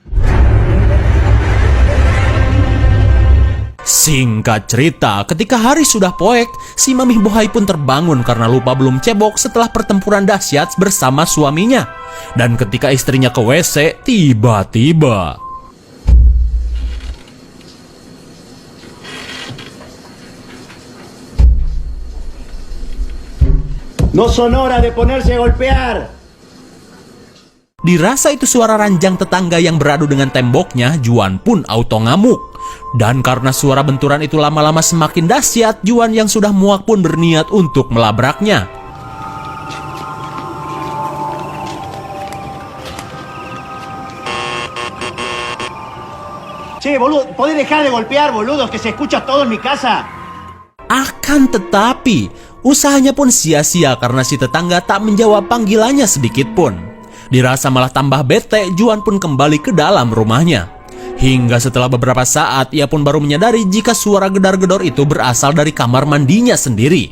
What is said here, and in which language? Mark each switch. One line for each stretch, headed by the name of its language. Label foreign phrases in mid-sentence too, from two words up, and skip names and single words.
Indonesian: Singkat cerita, ketika hari sudah poek, si mami bohai pun terbangun karena lupa belum cebok setelah pertempuran dahsyat bersama suaminya. Dan ketika istrinya ke WC, tiba-tiba
Spanish: No son hora de ponerse a golpear.
Indonesian: dirasa itu suara ranjang tetangga yang beradu dengan temboknya. Juan pun auto ngamuk. Dan karena suara benturan itu lama-lama semakin dahsyat, Juan yang sudah muak pun berniat untuk melabraknya.
Spanish: Che, boludo, ¿podés dejar de golpear, boludo? Que se escucha todo en mi casa.
Indonesian: Akan tetapi, usahanya pun sia-sia karena si tetangga tak menjawab panggilannya sedikit pun. Dirasa malah tambah bete, Juan pun kembali ke dalam rumahnya. Hingga setelah beberapa saat, ia pun baru menyadari jika suara gedar-gedor itu berasal dari kamar mandinya sendiri.